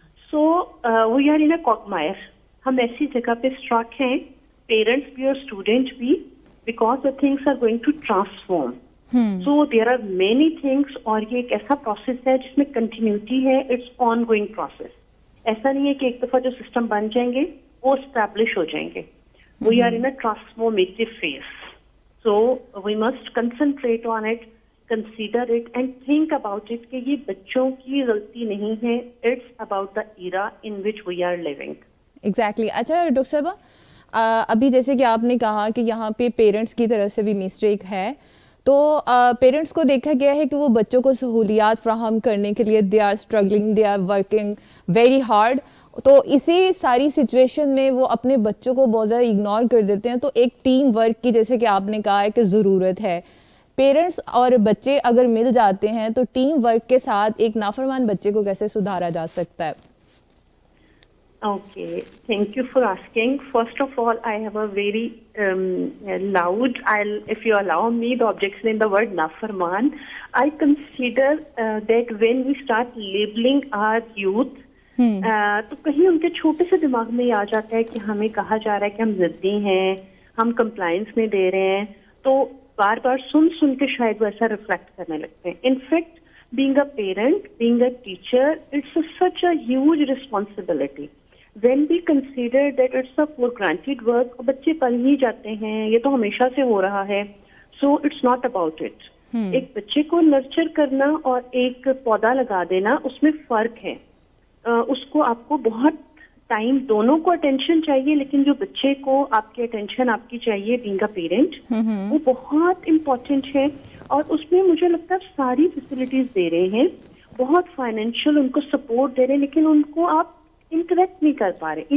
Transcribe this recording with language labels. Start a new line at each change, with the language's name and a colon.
English: so we are in a quagmire,
Urdu: ہم ایسی جگہ پہ اسٹاک ہیں, پیرنٹس بھی اور اسٹوڈینٹ بھی,
English: Because the things are going to transform. So there are many things,
Urdu: اور یہ ایک ایسا پروسیس ہے جس میں کنٹینیوٹی ہے,
English: It's ongoing process.
Urdu: ایسا نہیں ہے کہ ایک دفعہ جو سسٹم بن جائیں گے وہ اسٹیبلش ہو جائیں گے.
English: We are in a transformative phase. So we must concentrate on it, consider it and think about it
Urdu: کہ یہ بچوں کی غلطی نہیں ہے,
English: it's about the era in which we are living. Exactly.
Urdu: اچھا ڈاکٹر صاحبہ, ابھی جیسے کہ آپ نے کہا کہ یہاں پہ پیرنٹس کی طرف سے بھی مسٹیک ہے, تو پیرنٹس کو دیکھا گیا ہے کہ وہ بچوں کو سہولیات فراہم کرنے کے لیے
English: They are struggling, they are working very hard.
Urdu: تو اسی ساری سچویشن میں وہ اپنے بچوں کو بہت زیادہ اگنور کر دیتے ہیں. تو ایک ٹیم ورک کی جیسے کہ آپ نے کہا ہے کہ ضرورت ہے. پیرنٹس اور بچے اگر مل جاتے ہیں تو ٹیم ورک کے ساتھ ایک نافرمان بچے کو کیسے سدھارا جا سکتا ہے؟
English: Okay, thank you for asking. First of all, I have a very loud, if you allow me the objection in the word nafarman. I consider that when we start labeling our youth,
Urdu: تو کہیں ان کے چھوٹے سے دماغ میں یہ آ جاتا ہے کہ ہمیں کہا جا رہا ہے کہ ہم ضدی ہیں, ہم کمپلائنس نہیں دے رہے ہیں, تو بار بار سن کے شاید وہ ایسا ریفلیکٹ کرنے لگتے ہیں.
English: In fact being a parent, being a teacher, it's such a huge responsibility. When we consider that it's a for granted work,
Urdu: بچے پڑھ ہی جاتے ہیں, یہ تو ہمیشہ سے ہو رہا ہے,
English: so it's not about it.
Urdu: ایک بچے کو نرچر کرنا اور ایک پودا لگا دینا اس میں فرق ہے. اس کو آپ کو بہت ٹائم, دونوں کو اٹینشن چاہیے, لیکن جو بچے کو آپ کی اٹینشن آپ کی چاہیے
English: being a parent,
Urdu: وہ بہت امپورٹنٹ ہے. اور اس میں مجھے لگتا ہے ساری فیسلٹیز دے رہے ہیں, بہت فائنینشیل ان کو سپورٹ دے رہے ہیں, لیکن ان کو آپ انٹریکٹ نہیں کر پا رہے.